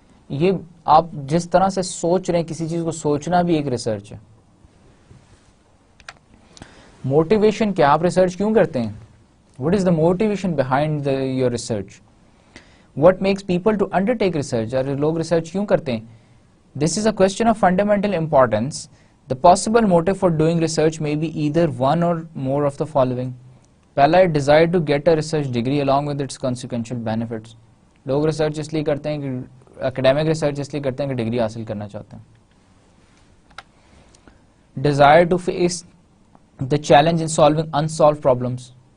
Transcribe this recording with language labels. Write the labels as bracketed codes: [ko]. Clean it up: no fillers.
[ur] یہ آپ جس طرح سے سوچ رہے ہیں کسی چیز کو, سوچنا بھی ایک ریسرچ ہے. موٹیویشن کیا, آپ ریسرچ کیوں کرتے ہیں؟ [en] What is the motivation behind your research? What makes people to undertake research? [ur] اور لوگ ریسرچ کیوں کرتے ہیں؟ [en] This is a question of fundamental importance. The possible motive for doing research may be either one or more of the following. [ur] پہلا ہے [en] desire to get a research degree along with its consequential benefits. [ur] لوگ research اس لیے کرتے ہیں کہ academic research اس لیے کرتے ہیں کہ ڈگری حاصل کرنا چاہتے ہیں. [en] Desire to face the challenge in solving unsolved problems.